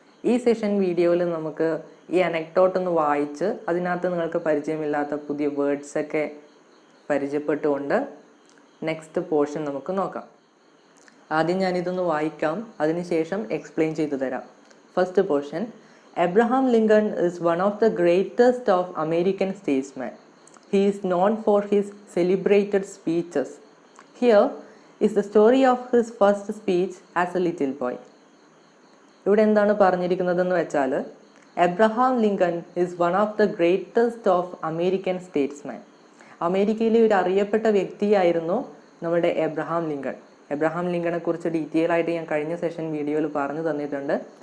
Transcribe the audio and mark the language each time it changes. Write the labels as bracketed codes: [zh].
[ml] ഈ സെഷൻ വീഡിയോയിൽ നമുക്ക് ഈ അനക്ഡോട്ട് ഒന്ന് വായിച്ച് അതിനകത്ത് നിങ്ങൾക്ക് പരിചയമില്ലാത്ത പുതിയ വേർഡ്സൊക്കെ പരിചയപ്പെട്ടുകൊണ്ട് നെക്സ്റ്റ് പോർഷൻ നമുക്ക് നോക്കാം. ആദ്യം ഞാനിതൊന്ന് വായിക്കാം, അതിനുശേഷം എക്സ്പ്ലെയിൻ ചെയ്തു തരാം. [en] First portion, Abraham Lincoln is one of the greatest of American statesmen. He is known for his celebrated speeches. Here is the story of his first speech as a little boy. [ml] ഇവിടെ എന്താണ് പറഞ്ഞിരിക്കുന്നതെന്ന് വെച്ചാൽ, [en] Abraham Lincoln is one of the greatest of American statesman. [ml] അമേരിക്കയിലെ ഒരു അറിയപ്പെട്ട വ്യക്തിയായിരുന്നു നമ്മുടെ Abraham Lincoln. Abraham ലിങ്കണെ കുറിച്ച് detail ആയിട്ട് ഞാൻ കഴിഞ്ഞ സെഷൻ വീഡിയോയിൽ പറഞ്ഞു തന്നിട്ടുണ്ട്.